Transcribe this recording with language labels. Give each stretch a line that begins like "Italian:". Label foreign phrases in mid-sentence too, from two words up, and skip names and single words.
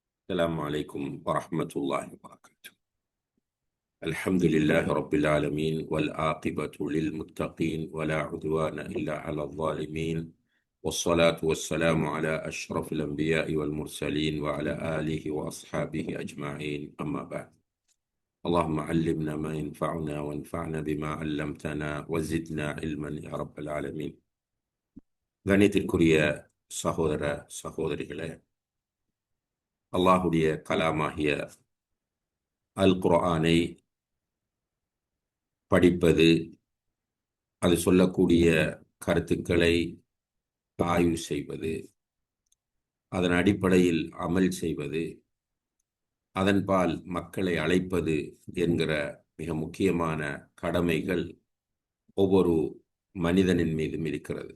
Arabic: السلام عليكم ورحمة الله وبركاته. الحمد لله رب العالمين والعاقبة للمتقين ولا عدوان إلا على الظالمين، والصلاة والسلام على أشرف الأنبياء والمرسلين وعلى آله وأصحابه أجمعين، أما بعد. اللهم علمنا ما ينفعنا وانفعنا بما علمتنا وزدنا علما يا رب العالمين.
Tamil: கணித்திற்குரிய சகோதர சகோதரிகளே, அல்லாஹுடைய கலாமாகிய அல் குர்ஆனை படிப்பது, அது சொல்லக்கூடிய கருத்துக்களை ஆய்வு செய்வது, அதன் அடிப்படையில் அமல் செய்வது, அதன்பால் மக்களை அழைப்பது என்கிற மிக முக்கியமான கடமைகள் ஒவ்வொரு மனிதனின் மீதும் இருக்கிறது.